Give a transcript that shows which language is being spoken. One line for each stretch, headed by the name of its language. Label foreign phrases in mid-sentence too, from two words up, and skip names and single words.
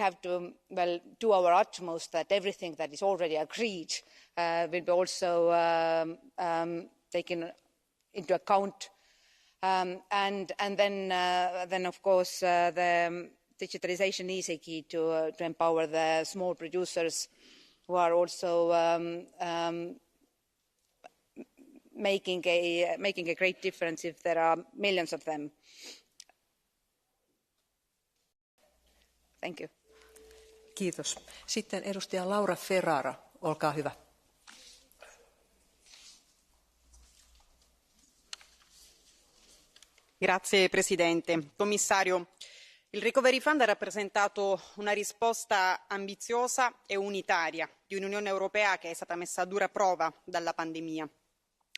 English: have to do our utmost that everything that is already agreed will be also taken into account, and then of course the digitalization is a key to empower the small producers, who are also making a great difference if there are millions of them. Thank you.
Finnish: Kiitos. Sitten edustaja Laura Ferrara, olkaa hyvä.
Italian: Grazie Presidente. Commissario, il Recovery Fund ha rappresentato una risposta ambiziosa e unitaria di un'Unione Europea che è stata messa a dura prova dalla pandemia.